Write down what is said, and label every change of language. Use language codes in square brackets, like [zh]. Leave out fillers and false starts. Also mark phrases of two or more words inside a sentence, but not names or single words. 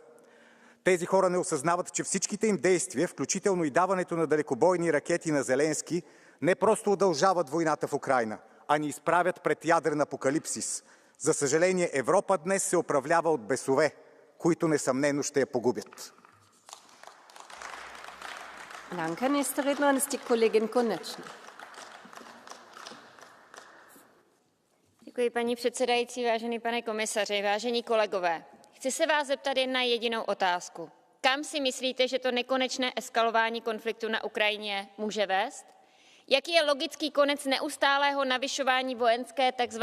[bg] Тези хора не осъзнават, че всичките им действия, включително и даването на далекобойни ракети на Зеленски, не просто удължават войната в Украйна, а ни изправят пред ядрен апокалипсис. За съжаление, Европа днес се управлява от бесове, които несъмнено ще я погубят. [de] Danke. Nächste Rednerin ist die Kollegin Konečná. [cs] Děkuji, paní předsedající, vážený pane komisaři, vážení kolegové. Chci se vás zeptat jen na jedinou otázku. Kam si myslíte, že to nekonečné eskalování konfliktu na Ukrajině může vést? Jaký je logický konec neustálého navyšování vojenské tzv.